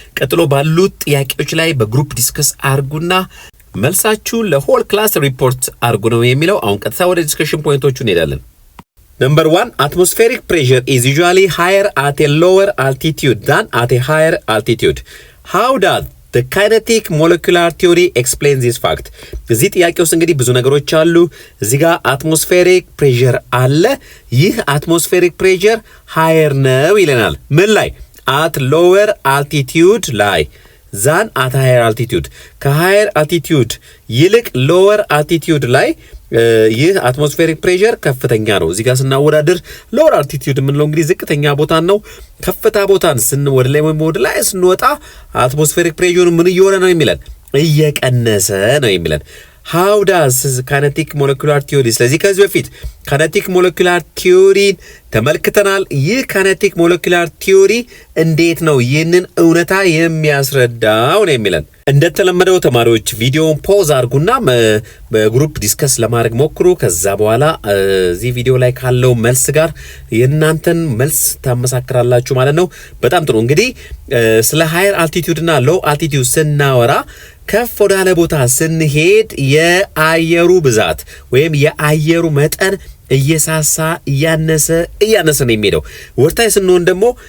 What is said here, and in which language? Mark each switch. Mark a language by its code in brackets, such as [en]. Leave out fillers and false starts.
[am] ቀጥሎ ባሉት ጥያቄዎች ላይ በግሩፕ ዲስከስ አርጉና መልሳችሁን ለሆል ክላስ ሪፖርት አርጉ ነው የሚለው። አሁን ቀጥታ ወደ ዲስከሽን ፖይንቶቹ እንሄዳለን። [en] Number 1, atmospheric pressure is usually higher at a lower altitude than at a higher altitude. How does the kinetic molecular theory explain this fact? [am] እዚህ ጥያቄ ውስጥ እንግዲህ ብዙ ነገሮች አሉ። እዚህ ጋር አትሞስፌሪክ ፕሬሸር አለ። ይህ አትሞስፌሪክ ፕሬሸር ሃየር ነው ይለናል። ምን ላይ? [en] at lower altitude [am] ላይ ዛን [en] at higher altitude። [am] ከሃየር አልቲቲዩድ ይልቅ ሎወር አልቲቲዩድ ላይ ይህ አትሞስፌሪክ ፕሬሸር ከፍተኛ ነው። እዚህ ጋር ስናወዳድር ሎወር አልቲቲዩድ የምንለው እንግዲህ ዝቅተኛ ቦታን ነው። ከፍታ ቦታን ወደ ላይ ወይም ወደ ላይ ስንወጣ አትሞስፌሪክ ፕሬሸሩ ምን እየሆነ ነው የሚለን? እየቀነሰ ነው የሚለን። [en] How does kinetic molecular theory? [am] ስለዚህ ከዚህ በፊት kinetic molecular theory ተመልክተናል። ይህ kinetic molecular theory እንዴት ነው ይህንን እውነታ የሚያስረዳው ነው የሚለን። እንደተለመደው ተማሪዎች ቪዲዮውን ፖዝ አድርጉና በግሩፕ ዲስከስ ለማድረግ ሞክሩ። ከዛ በኋላ እዚህ ቪዲዮ ላይ ካለው መልስ ጋር የእናንተን መልስ ታመሳክራላችሁ ማለት ነው። በጣም ጥሩ። እንግዲህ ስለ ሃየር አልቲቲዩድ እና ሎው አልቲቲዩድ ስናወራ ከፍ ወዳለ ቦታ ስንሄድ የአየሩ ብዛት ወይም የአየሩ መጠን እየሳሳ እያነሰ ነው የሚሄደው። ወርታይ ስንሆን ደግሞ